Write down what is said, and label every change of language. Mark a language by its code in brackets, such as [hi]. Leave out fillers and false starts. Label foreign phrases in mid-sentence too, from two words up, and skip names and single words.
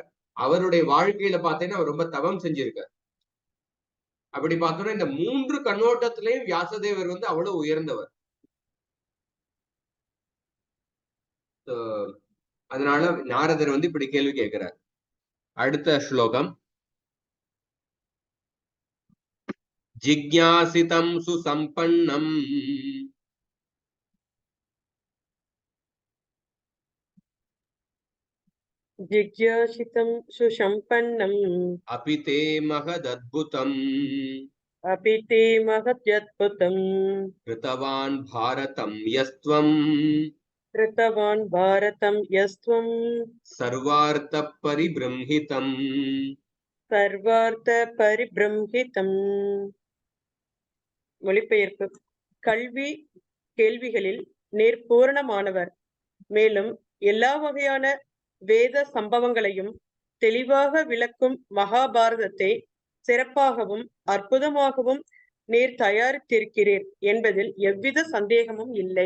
[ta] அவருடைய வாழ்க்கையில பார்த்தீங்கன்னா அவர் ரொம்ப தவம் செஞ்சிருக்கார். அப்படி பார்த்தோம்னா இந்த 3 கண்ணோட்டத்திலையும் வியாசதேவர் அவ்வளவு உயர்ந்தவர். அதனால நாரதர் இப்படி கேள்வி கேட்கிறார். அடுத்த ஸ்லோகம். [sa] जिज्ञासितं सुसम्पन्नम् जिज्ञासितं सुसम्पन्नम् अपि ते महदद्भुतम् कृतवान् भारतं यस्त्वम् सर्वार्थ परिबृंहितम् [ta] மொழிபெயர்ப்பு. கல்வி கேள்விகளில் நேர் பூரணமானவர், மேலும் எல்லா வகையான வேத சம்பவங்களையும் தெளிவாக விளக்கும் மகாபாரதத்தை சிறப்பாகவும் அற்புதமாகவும் நேர் தயாரித்திருக்கிறீர் என்பதில் எவ்வித சந்தேகமும் இல்லை.